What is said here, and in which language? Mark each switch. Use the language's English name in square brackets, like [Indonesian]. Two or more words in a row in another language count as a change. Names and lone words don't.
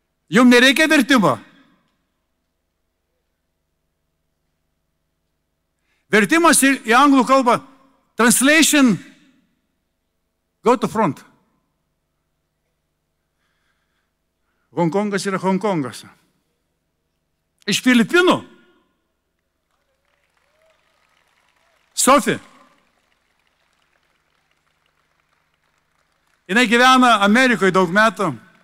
[Lithuanian] Jums nereikia vertimo. Vertimas į anglų kalbą. [English] Translation. Go to front. [Lithuanian] Hongkongas yra Hongkongas. Iš Filipinų. Sofi. Jinai gyvena Amerikoje daug metų.